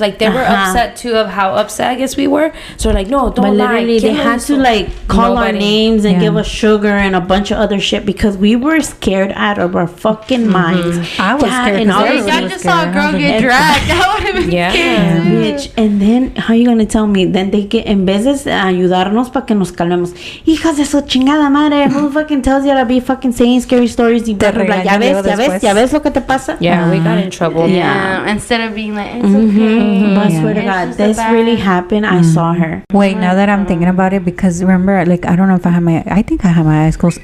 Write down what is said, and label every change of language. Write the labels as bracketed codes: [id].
[en] Like they were upset too of how upset I guess we were. So like, no, don't lie. Literally, they had to like call our names and give us sugar and a bunch of other shit because we were scared out of our fucking minds. I was scared. I just saw a girl get dragged. That would have been scary. Bitch. And then how you gonna tell me? Then they get [es] en veces de ayudarnos para que nos calmemos. Hijas de su chingada madre. [en] Who fucking tells you to be fucking saying scary stories? [es] Ya ves lo que te pasa? [en] Yeah, we got in trouble. Yeah. Instead of being like, it's okay. But I swear to God, this really happened. I saw her. Wait, now that I'm thinking about it, because remember, like, I don't know if I had my eyes closed.